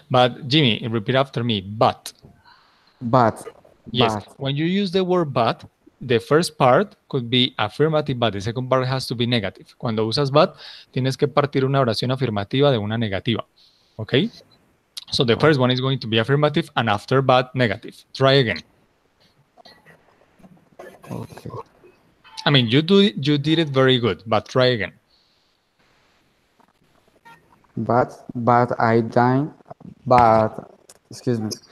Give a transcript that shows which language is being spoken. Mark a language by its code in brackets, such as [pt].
[en] But Jimmy, repeat after me. But. but Yes, but when you use the word but, the first part could be affirmative, but the second part has to be negative. [es] Cuando usas but, tienes que partir una oración afirmativa de una negativa. [en] Okay? So the first one is going to be affirmative, and after but, negative. Try again. okay. I mean, you did it very good, but try again. But I dine but excuse me.